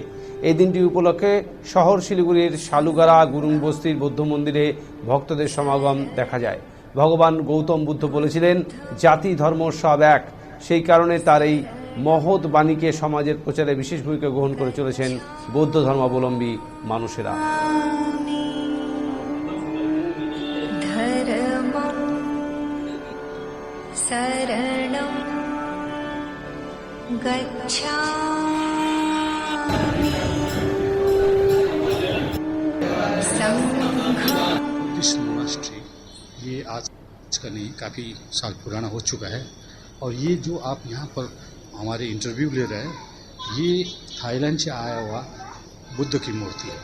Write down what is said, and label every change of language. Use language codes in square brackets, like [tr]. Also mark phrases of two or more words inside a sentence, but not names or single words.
[bn] এই দিনটি উপলক্ষে শহর শিলিগুড়ির শালুগাড়া গুরুংবস্তির বৌদ্ধ মন্দিরে ভক্তদের সমাগম দেখা যায়। ভগবান গৌতম বুদ্ধ বলেছিলেন, জাতি ধর্ম সব এক। সেই কারণে তার এই মহৎ বাণীকে সমাজের প্রচারে বিশেষ ভূমিকা গ্রহণ করে চলেছেন বৌদ্ধ ধর্মাবলম্বী মানুষেরা। [sa] धर्मं शरणं गच्छामि। [en] Buddhist monastery [hi] ये आज का नहीं, काफ़ी साल पुराना हो चुका है। और ये जो आप यहाँ पर हमारे इंटरव्यू ले रहे हैं, ये थाईलैंड से आया हुआ बुद्ध की मूर्ति है।